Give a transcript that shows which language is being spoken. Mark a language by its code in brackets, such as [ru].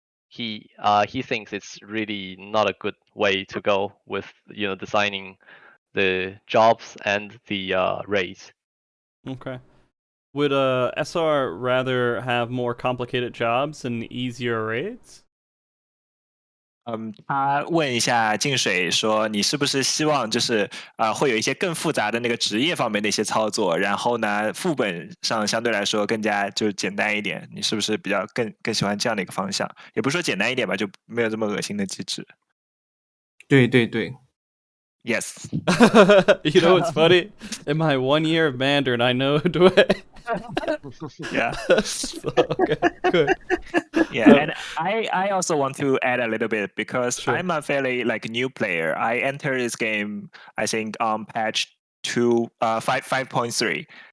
[en] He thinks it's really not a good way to go with designing the jobs and the raids. Okay. Would SR rather have more complicated jobs and easier raids? [zh] 他问一下净水说，你是不是希望就是会有一些更复杂的那个职业方面的一些操作，然后呢副本上相对来说更加就简单一点，你是不是比较更喜欢这样的一个方向？也不是说简单一点吧，就没有这么恶心的机制。对对对。 [en] Yes. You know what's funny? In my 1 year of Mandarin, I know Yeah. So, okay, good. Yeah, and I also want to add a little bit because Sure. I'm a fairly new player. I entered this game, I think, on patch 5.3.